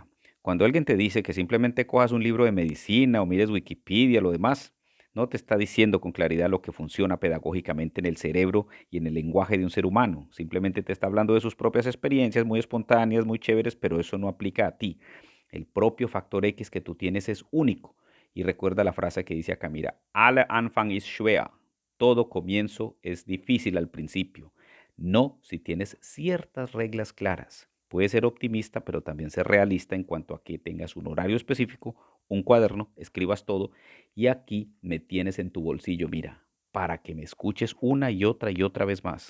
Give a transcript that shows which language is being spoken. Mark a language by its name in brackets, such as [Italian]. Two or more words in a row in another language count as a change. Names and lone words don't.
[Spanish] Cuando alguien te dice que simplemente cojas un libro de medicina o mires Wikipedia, lo demás, no te está diciendo con claridad lo que funciona pedagógicamente en el cerebro y en el lenguaje de un ser humano. Simplemente te está hablando de sus propias experiencias muy espontáneas, muy chéveres, pero eso no aplica a ti. El propio factor X que tú tienes es único. Y recuerda la frase que dice acá, mira, [German] alle Anfang ist schwer. [Spanish] Todo comienzo es difícil al principio. No si tienes ciertas reglas claras. Puedes ser optimista, pero también ser realista en cuanto a que tengas un horario específico, un cuaderno, escribas todo y aquí me tienes en tu bolsillo, mira, para que me escuches una y otra vez más.